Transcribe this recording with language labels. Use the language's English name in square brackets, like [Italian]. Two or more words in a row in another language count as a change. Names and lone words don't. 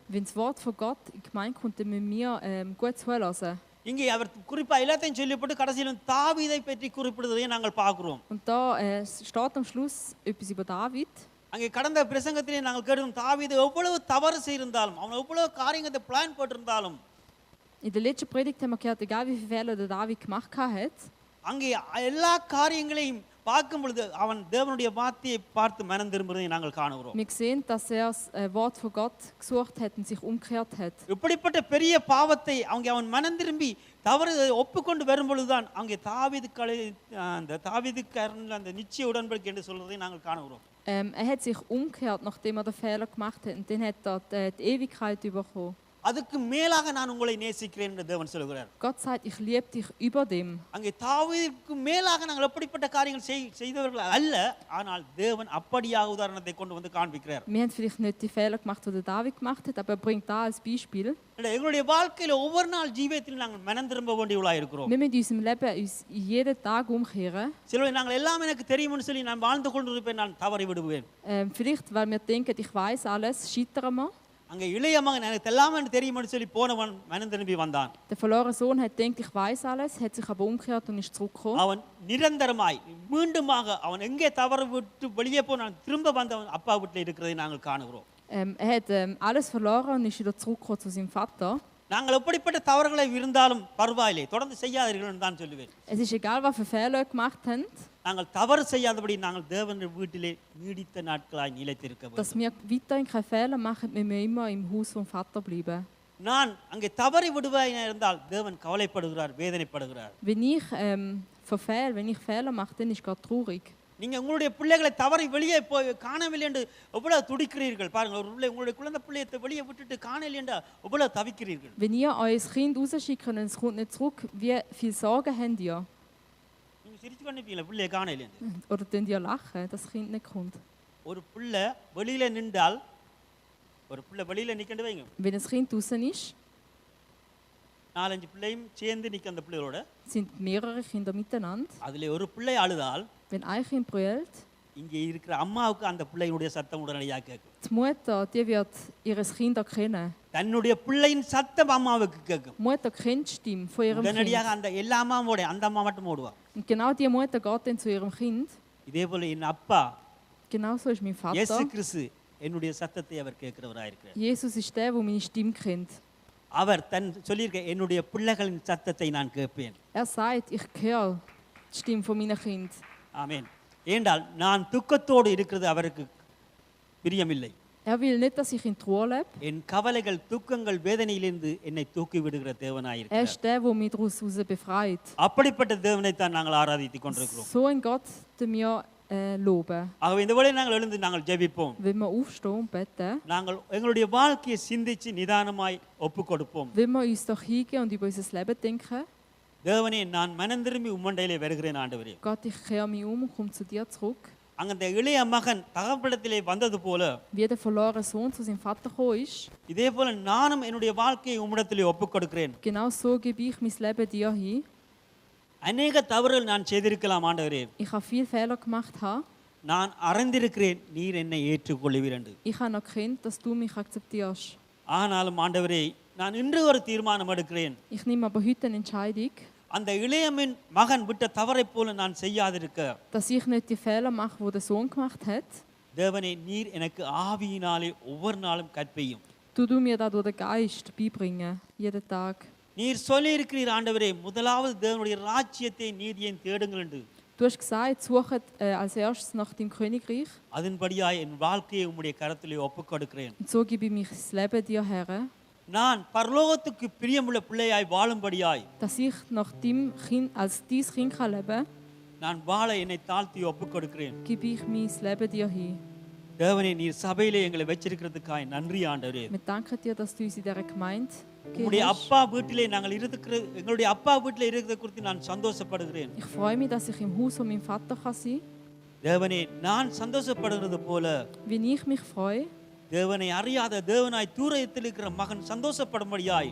[German] Wenn das Wort von Gott in die Gemeinde kommt, dann müssen wir gut zuhören. [Tamil] இங்கே அவர் குறிப்பாக எல்லாத்தையும் சொல்லிப்பட்டு கடைசியிலும் தாவீதை பற்றி குறிப்பிடுவதை நாங்கள் பார்க்கிறோம். [German] Und da steht am Schluss etwas über David. [Tamil] அங்கே கடந்த பிரசங்கத்திலே நாங்கள் கேட்டோம், தாவீது எவ்வளவு தவறு செய்திருந்தாலும், அவன் எவ்வளவு காரியத்தை பிளான் போட்டிருந்தாலும், [German] In der letzten Predigt haben wir gehört, egal wie viele Fehler der David gemacht hat, [Tamil] அங்கே எல்லா காரியங்களையும் பார்க்கும் பொழுது அவன் தேவனுடைய வார்த்தையை பார்த்து மனம் திரும்புவதை நாங்கள் காணுகிறோம். [German] wir sehen, dass das Wort von Gott gesucht hat und sich umgekehrt hat. [Tamil] இப்படிப்பட்ட பெரிய பாவத்தை அவன் மனம் திரும்பி தவறு ஒப்புக்கொண்டு வரும் பொழுதுதான் அங்கே அந்த தாவீதுக்காரன் அந்த நிச்சய உடன்படிக்கை என்று சொல்வதை நாங்கள் காணுகிறோம். [German] Hat sich umgekehrt, nachdem den Fehler gemacht hat, und dann hat die Ewigkeit bekommen. [Tamil] அதுக்கு மேலாக நான் உங்களை நேசிக்கிறேன் என்று தேவன் சொல்கிறார். [German] Gott sagt, ich liebe dich über dem. [Tamil] அங்கே தாவீதுக்கு மேலாக நாங்கள் எப்படிப்பட்ட காரியங்கள் செய்தவர்கள் அல்ல, ஆனால் தேவன் அப்படியாக உதாரணத்தை கொண்டு வந்து காண்பிக்கிறார். [German] Wir haben vielleicht nicht die Fehler gemacht, die David gemacht hat, aber er bringt da als Beispiel. [Tamil] எங்களுடைய வாழ்க்கையில ஒவ்வொரு நாள் ஜீவியத்தில் நாங்கள் மனம் திரும்ப வேண்டியவர்களாக இருக்கிறோம். [German] Wir müssen in unserem Leben uns jeden Tag umkehren. [Tamil] சிலர் நாங்கள் எல்லாம் எனக்கு தெரியும்னு சொல்லி நான் வாழ்ந்து கொண்டிருப்பேன், நான் தவறி விடுவேன். [German] Vielleicht, weil wir denken, ich weiß alles, scheitern wir. [Tamil] அங்கே இளைய மகன் எனக்கு எல்லாமே தெரியும்னு சொல்லி போனவன் மனம் திரும்பி வந்தான். [German] Der verlorene Sohn hat gedacht, ich weiß alles, hat sich aber umgekehrt und ist zurückgekommen. [Tamil] அவன் நிரந்தரமாய் மீண்டுமாக அவன் எங்கே தவறு விட்டு வெளியே போனான் திரும்ப வந்தவன் அப்பா வீட்டில் இருக்கிறதை நாங்கள் காணுகிறோம். [German] Er hat alles verloren und ist wieder zurückgekommen zu seinem Vater. [Tamil] நாங்கள் எப்படிப்பட்ட தவறுகளை இருந்தாலும் பரவாயில்லை, தொடர்ந்து செய்யாதீர்கள் தான் சொல்லுவேன். [German] Es ist egal, was für Fehler ihr gemacht habt, [Tamil] நாங்கள் தவறு செய்யாதபடி நாங்கள் தேவனுடைய வீட்டிலே நீடித்த நாட்களாய் நிலைத்திருக்க [German] dass [Tamil] வேண்டும். [German] wir weiterhin keine Fehler machen, müssen wir immer im Haus vom Vater bleiben. [Tamil] நான் அங்கே தவறி விடுவாய் இருந்தால் தேவன் கவலைப்படுகிறார், வேதனைப்படுகிறார். [German] Wenn ich Fehler mache, dann ist Gott traurig. [Tamil] நீங்க உங்களுடைய பிள்ளைகளை தவறி வெளியே போய் காணவில்லை என்று எவ்வளவு துடிக்கிறீர்கள் பாருங்க. ஒரு பிள்ளை உங்களுடைய குழந்தை பிள்ளையை வெளியே விட்டுட்டு காணவில்லை என்று எவ்வளவு தவிக்கிறீர்கள். [German] Wenn ihr euer Kind rausschicken und es kommt nicht zurück, wie viel Sorgen habt ihr? [Tamil] நீங்க சிரிச்சு கொண்டிருப்பீங்களா பிள்ளையை காணவில்லை? [German] Oder könnt ihr lachen, dass das Kind nicht kommt? [Tamil] ஒரு பிள்ளை வெளியில நின்றால், ஒரு பிள்ளை வெளியில நிக்கண்டு வைங்க, [German] Wenn das Kind draußen ist, [Tamil] 4-5 பிள்ளையும் சேர்ந்து நிக்க அந்த பிள்ளைகளோட, [German] sind mehrere Kinder miteinander. [Tamil] அதுல ஒரு பிள்ளை அழுதால் [German] Wenn ein Kind brüllt, [Tamil] இங்கே இருக்கிற அம்மாவுக்கு அந்த பிள்ளையினுடைய சத்தம் உடனடியாக கேட்கும். [German] die Mutter, die wird ihr Kind erkennen. [Tamil] தன்னுடைய பிள்ளையின் சத்தம் அம்மாவுக்கு கேட்கும். [German] Die Mutter kennt die Stimme von ihrem [Tamil] உடனடியாக [German] Kind. [Tamil] அந்த எல்லா அம்மாவோட அந்த அம்மா மட்டும் ஓடுவா. [German] Und genau diese Mutter geht dann zu ihrem Kind. [Tamil] இதே போல என் அப்பா [German] Genauso ist mein [Tamil] இயேசு [German] Vater. [Tamil] கிறிஸ்து என்னுடைய சத்தத்தை அவர் கேட்கிறவராயிருக்கிறார். [German] Jesus ist der, der meine Stimme kennt. [Tamil] அவர் தன் சொல்லியிருக்க என்னுடைய பிள்ளைகளின் சத்தத்தை நான் கேட்பேன். [German] Sagt, ich höre die Stimme von meinen Kind. [Tamil] ஆமென். ஏண்டால் நான் துக்கத்தோடு இருக்கிறது அவருக்கு பிரியமில்லை. [German] Will nicht, dass ich in Trauer lebe. [Tamil] என் கவலைகள் துக்கங்கள் வேதனையிலிருந்து என்னை தூக்கி விடுகிற தேவனாயிருக்கிறார். [German] ist der, der mich daraus befreit. [Tamil] அப்படிப்பட்ட தேவனை தான் நாங்கள் ஆராதித்துக் கொண்டிருக்கிறோம். [German] So ein Gott, den wir loben. [Tamil] ஆகவே இந்த வேளை நாங்கள் எழுந்து நாங்கள் ஜெபிப்போம். [German] Wenn wir aufstehen und beten, [Tamil] நாங்கள் எங்களுடைய வாழ்க்கையை சிந்திச்சு நிதானமாய் ஒப்புக் கொடுப்போம். [German] wenn wir uns doch hingehen und über unser Leben denken, [Tamil] தேவனே நான் மனம் திரும்பி உம்மண்டையிலே வருகிறேன் ஆண்டவரே. [German] Gott, ich kehre mich und komme zu dir zurück. [Tamil] அந்த இளைய மகன் தகப்பனிடத்திலே வந்தது போல, [German] Wie der verlorene Sohn zu seinem Vater gekommen ist, [Tamil] இதே போல நானும் என்னுடைய வாழ்க்கையை உம்மிடத்திலே ஒப்புக் கொடுக்கிறேன். [German] genau so gebe ich mein Leben dir hin. [Tamil] அநேக தவறுகள் நான் செய்திருக்கலாம் ஆண்டவரே. [German] Ich habe viele Fehler gemacht. [Tamil] நான் அறிந்திருக்கிறேன் நீர் என்னை ஏற்றுக்கொள்வீர் என்று. [German] Ich habe erkannt, dass du mich akzeptierst. [Tamil] ஆனாலும் ஆண்டவரே நான் இன்று ஒரு தீர்மானம் எடுக்கிறேன். [German] Ich nehme aber heute eine Entscheidung, [Tamil] அந்த இளையமின் மகன் விட்ட தவறை போல நான் செய்யாதிருக்க, [German] dass ich nicht die Fehler mache, die der Sohn gemacht hat. [Tamil] தேவனே நீர் எனக்கு ஆவியினாலே ஒவ்வொரு நாளும் கற்பியும். [German] Du mir da durch den Geist beibringen, jeden Tag. [Tamil] நீர் சொல்லி இருக்கிறீர் ஆண்டவரே, முதலாவது தேவனுடைய ராஜ்யத்தை நீதியையும் தேடுங்கள் என்று. [German] Du hast gesagt, suchet als erstes nach dem Königreich. [Tamil] அதன்படியாய் என் வாழ்க்கையை உம்முடைய கரத்திலே ஒப்புக் கொடுக்கிறேன். [German] Und so gebe ich mich das Leben dir her, [Tamil] நான் பரலோகத்துக்கு பிரியமுள்ள பிள்ளையாய் வாழும்படியாய் [German] dass ich nach dem Kind, als dein Kind kann leben, [Tamil] நான் வாழ என்னை தாழ்த்தி ஒப்புக் கொடுக்கிறேன். [German] gebe ich mein Leben dir hin. [Tamil] தேவனே நீர் சபையிலே எங்களை வச்சிருக்கிறதுக்காய் நன்றி ஆண்டவரே. [German] Wir danken dir, dass du uns in dieser Gemeinde [Tamil] உம்முடைய [German] hast. [Tamil] அப்பா வீட்டிலே நாங்கள் இருக்கிற எங்களுடைய அப்பா வீட்டிலே இருக்கிறத குறித்து நான் சந்தோஷப்படுகிறேன். [German] Ich freue mich, dass ich im Haus von meinem Vater kann sein kann. [Tamil] தேவனே நான் சந்தோஷப்படுகிறது போல [German] Wenn ich mich freue, [Tamil] தேவனை அறியாத தேவனாய் தூரத்தில் இருக்கிற மகன் சந்தோஷப்படும்படியாய்